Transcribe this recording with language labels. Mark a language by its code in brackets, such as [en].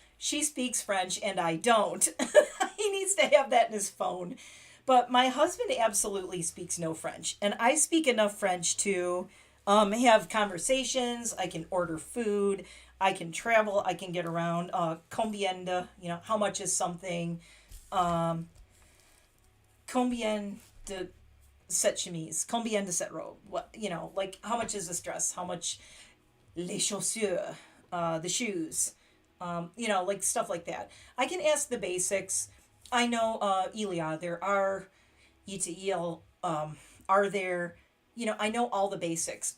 [en] She speaks French and I don't. He needs to have that in his phone. But my husband absolutely speaks no French. And I speak enough French to have conversations. I can order food. I can travel. I can get around. [fr] Combien de, [en] how much is something? [fr] Combien de cette chemise? Combien de cette robe? [en] What, like how much is this dress? How much [fr] les chaussures? [en] The shoes. Like stuff like that. I can ask the basics. I know, Ilia, there are, ETL, are there, I know all the basics.